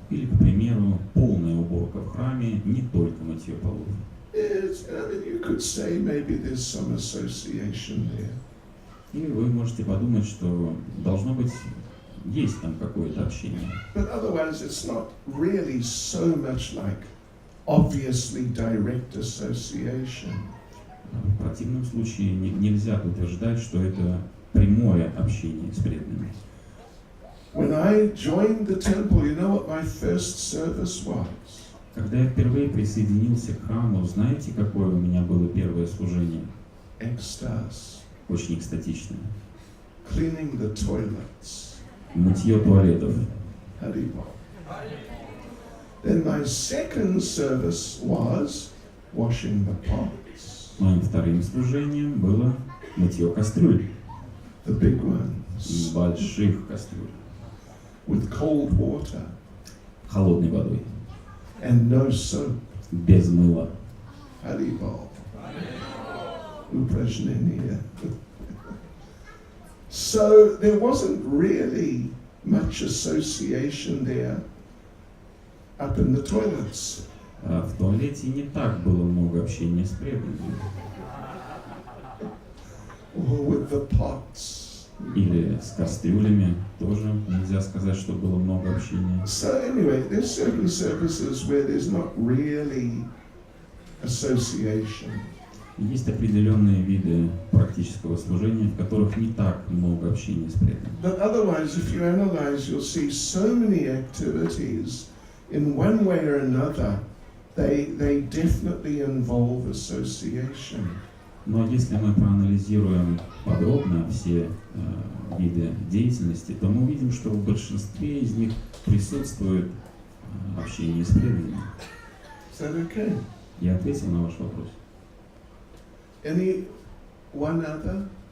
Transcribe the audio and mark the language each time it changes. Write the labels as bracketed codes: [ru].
[ru] Или, к примеру, полная уборка в храме, не только мытье полов. [en] You could say maybe there's some association there. [ru] И вы можете подумать, что должно быть, есть там какое-то общение. [en] But otherwise, it's not really so much like obviously direct association. [ru] В противном случае нельзя утверждать, что это прямое общение с преданными. [en] When I joined the temple, you know what my first service was? [ru] Когда я впервые присоединился к храму, знаете, какое у меня было первое служение? Экстаз. Очень экстатичное. [en] Cleaning the toilets. [ru] Мытье туалетов. Haribol. [en] Then my second service was washing the pots. [ru] Моим вторым служением было мытье кастрюль. [en] The big ones. [ru] Больших кастрюль. [en] With cold water. [ru] Холодной водой. [en] And no soap. [ru] Без мыла. Haribol. Upражnения. [en] So there wasn't really much association there up in the toilets. [ru] А в туалете не так было много общения с преданными. [en] Or with the pots. [ru] Или с кастрюлями тоже нельзя сказать, что было много общения. [en] So anyway, there's certain services where there's not really association. [ru] Есть определенные виды практического служения, в которых не так много общения с преданными. [en] But otherwise, if you analyze, you'll see so many activities in one way or another, they definitely involve association. [ru] Но если мы проанализируем подробно все виды деятельности, то мы увидим, что в большинстве из них присутствует общение с преданными. [en] Is that okay? [ru] Я ответил на ваш вопрос. [en] Any one other?